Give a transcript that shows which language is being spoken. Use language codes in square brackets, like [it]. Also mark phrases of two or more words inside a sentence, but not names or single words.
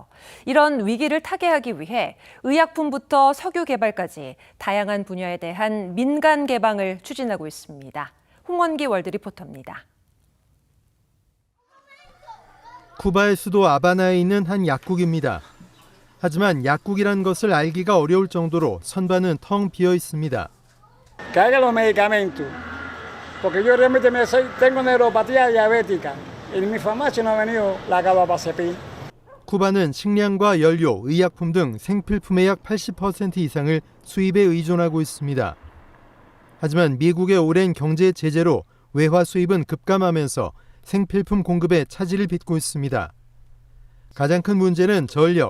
[ko] 이런 위기를 타개하기 위해 의약품부터 석유 개발까지 다양한 분야에 대한 민간 개방을 추진하고 있습니다. 홍원기 월드 리포터입니다. 쿠바의 수도 아바나에 있는 한 약국입니다. 하지만 약국이란 것을 알기가 어려울 정도로 선반은 텅 비어 있습니다. [es] Carga los medicamentos, porque yo realmente tengo neuropatía diabética. En mi farmacia no ha venido la carbamazepin. [ko] 쿠바는 식량과 연료, 의약품 등 생필품의 약 80% 이상을 수입에 의존하고 있습니다. 하지만 미국의 오랜 경제 제재로 외화 수입은 급감하면서 생필품 공급에 차질을 빚고 있습니다. 가장 큰 문제는 전력.